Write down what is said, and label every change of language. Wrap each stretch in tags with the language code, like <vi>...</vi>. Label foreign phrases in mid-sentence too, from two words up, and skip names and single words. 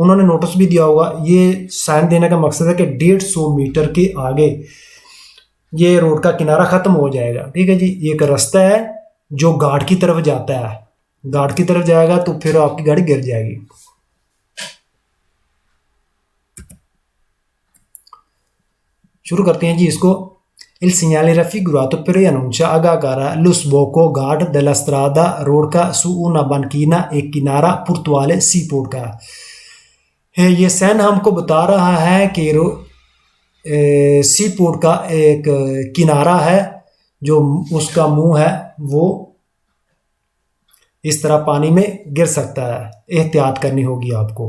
<hi>उन्होंने नोटिस भी दिया होगा, ये साइन देने का मकसद है कि 150 मीटर के आगे ये रोड का किनारा ख़त्म हो जाएगा। ठीक है जी। एक रास्ता है जो घाट की तरफ जाता है, घाट की तरफ जाएगा तो फिर आपकी गाड़ी गिर जाएगी। शुरू करते हैं जी इसको।</hi> <it>Il segnale raffigurato preannuncia,</it> <hi>आगाह कर रहा है,</hi> <it>lo sbocco, घाट, della strada,</it> <hi>रोड का,</hi> <it>su una banchina,</it> <hi>एक किनारा, portuale,</hi> <en>sea port</en> <hi>का। ये साइन हमको बता रहा है कि</hi> <en>sea port</en> <hi>का एक किनारा है, जो उसका मुंह है वो इस तरह पानी में गिर सकता है, एहतियात करनी होगी आपको।</hi>